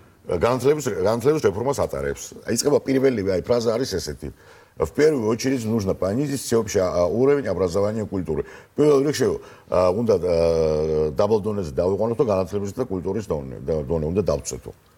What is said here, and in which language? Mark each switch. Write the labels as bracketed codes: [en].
[ka] განათლების რეფორმას ატარებს. იწყება პირველივე აი ფრაზა არის ესეთი. [ru] В первую очередь нужно понизить всеобщий уровень образования и культуры. [ka] Პირველ რიგში უნდა დაბალ დონეზე დავიყვანოთ და განათლების და კულტურის დონე უნდა დავწეთო.